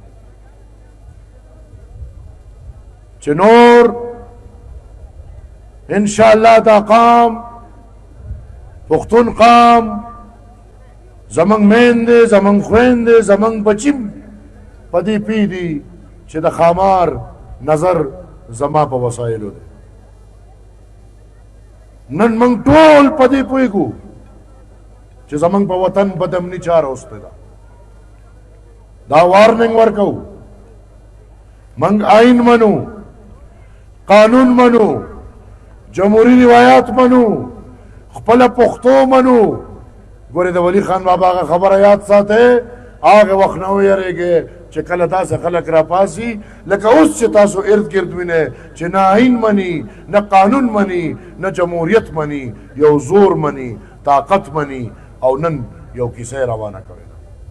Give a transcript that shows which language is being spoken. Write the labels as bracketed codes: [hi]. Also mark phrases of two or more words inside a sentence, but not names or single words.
[ps] چې نور انشاءالله دا قام پښتون قام زمونږ میندې زمونږ خویندې زمونږ بچي په دې پوهېدي چې د ښامار نظر زما په وسایلو دی نن موږ ټول په دې پوهېږو چې زمونږ په وطن بدامني چاره اوسته ده دا وارننګ ورکوو موږ آئین منو قانون منو جمهوری روایات منو خپله پښتو منو ګورې د ولی خان بابا هغه خبره یاد ساتئ هغه وخت نه ویرېږئ چې کله داسې خلک راپاسي لکه اوس چې تاسو ارد ګرد وینئ چې نه آئین مني نه قانون مني نه جمهوریت مني یو زور مني طاقت مني او نن یو کیسه روانه کړې ده